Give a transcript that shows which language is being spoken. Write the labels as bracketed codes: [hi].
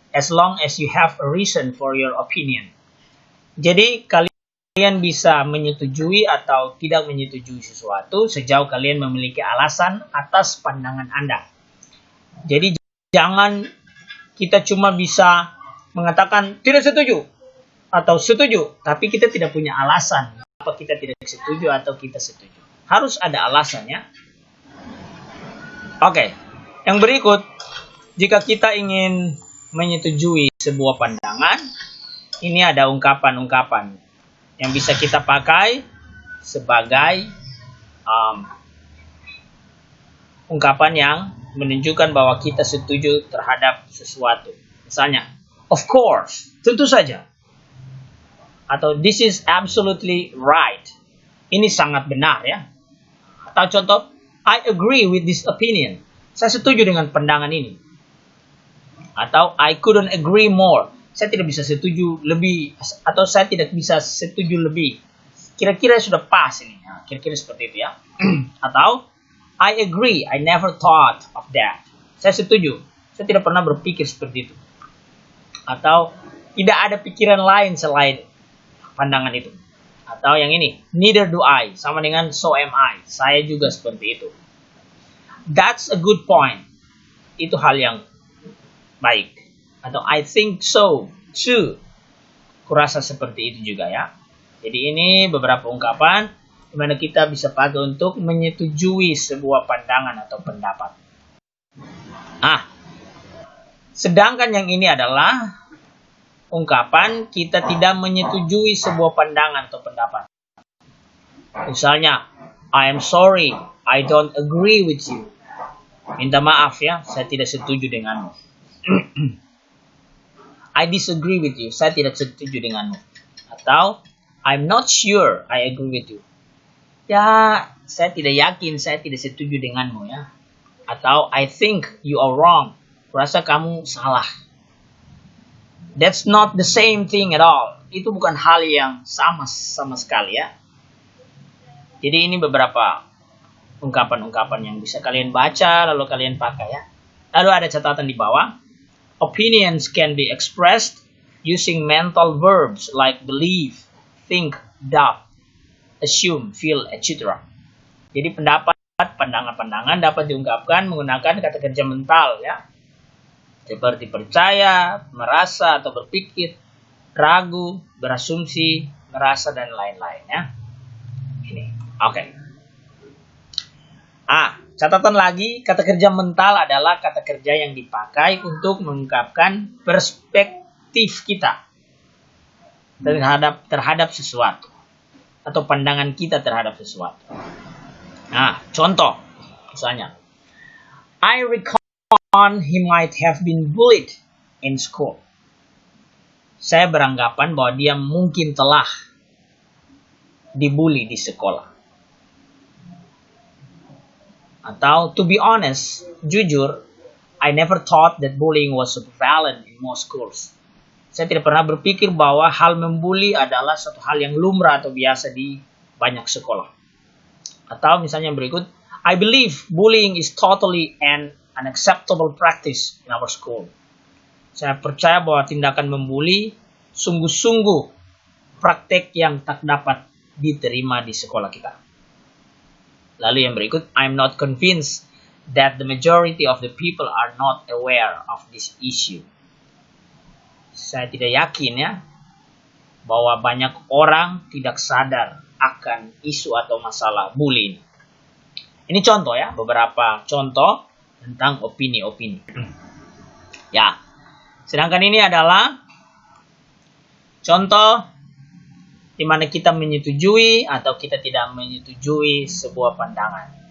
[en] as long as you have a reason for your opinion. [id] Jadi kalian bisa menyetujui atau tidak menyetujui sesuatu sejauh kalian memiliki alasan atas pandangan Anda. Jadi jangan kita cuma bisa mengatakan tidak setuju atau setuju, tapi kita tidak punya alasan apa kita tidak setuju atau kita setuju. Harus ada alasannya. Oke, yang berikut, jika kita ingin menyetujui sebuah pandangan, ini ada ungkapan-ungkapan yang bisa kita pakai sebagai ungkapan yang menunjukkan bahwa kita setuju terhadap sesuatu. Misalnya, [en] of course, [id] tentu saja. Atau [en] this is absolutely right. [id] Ini sangat benar ya. Atau contoh, [en] I agree with this opinion. [id] Saya setuju dengan pandangan ini. Atau [en] I couldn't agree more. [id] Saya tidak bisa setuju lebih, atau saya tidak bisa setuju lebih. Kira-kira sudah pas ini. Nah, kira-kira seperti itu ya. Atau [en] I agree, I never thought of that. [id] Saya setuju. Saya tidak pernah berpikir seperti itu. Atau tidak ada pikiran lain selain pandangan itu. Atau yang ini, [en] neither do I, [id] sama dengan [en] so am I. [id] Saya juga seperti itu. [en] That's a good point. [id] Itu hal yang baik. Atau [en] I think so too. [id] Kurasa seperti itu juga ya. Jadi ini beberapa ungkapan di mana kita bisa pakai untuk menyetujui sebuah pandangan atau pendapat. Sedangkan yang ini adalah ungkapan kita tidak menyetujui sebuah pandangan atau pendapat. Misalnya, [en] I am sorry, I don't agree with you. [id] Minta maaf ya, saya tidak setuju denganmu. [en] I disagree with you, [id] saya tidak setuju denganmu. Atau, [en] I'm not sure I agree with you. [id] Ya, saya tidak yakin, saya tidak setuju denganmu ya. Atau, [en] I think you are wrong. [id] Kurasa kamu salah. [en] That's not the same thing at all. [id] Itu bukan hal yang sama sekali ya. Jadi ini beberapa ungkapan-ungkapan yang bisa kalian baca lalu kalian pakai ya. Lalu ada catatan di bawah. [en] Opinions can be expressed using mental verbs like believe, think, doubt, assume, feel, etc. [id] Jadi pendapat, pandangan-pandangan dapat diungkapkan menggunakan kata kerja mental ya. Seperti percaya, merasa atau berpikir, ragu, berasumsi, merasa dan lain-lain ya. Ini. Oke. Catatan lagi, kata kerja mental adalah kata kerja yang dipakai untuk mengungkapkan perspektif kita terhadap sesuatu atau pandangan kita terhadap sesuatu. Contoh misalnya, [en] I recall he might have been bullied in school. [id] Saya beranggapan bahwa dia mungkin telah dibully di sekolah. Atau, [en] to be honest, [id] jujur, [en] I never thought that bullying was prevalent in most schools. [id] Saya tidak pernah berpikir bahwa hal membuli adalah suatu hal yang lumrah atau biasa di banyak sekolah. Atau misalnya yang berikut, [en] I believe bullying is totally an unacceptable practice in our school. [id] Saya percaya bahwa tindakan membuli sungguh-sungguh praktek yang tak dapat diterima di sekolah kita. Lalu yang berikut, [en] I'm not convinced that the majority of the people are not aware of this issue. [id] Saya tidak yakin ya, bahwa banyak orang tidak sadar akan isu atau masalah bullying. Ini contoh ya, beberapa contoh tentang opini-opini. Ya, sedangkan ini adalah contoh di mana kita menyetujui atau kita tidak menyetujui sebuah pandangan.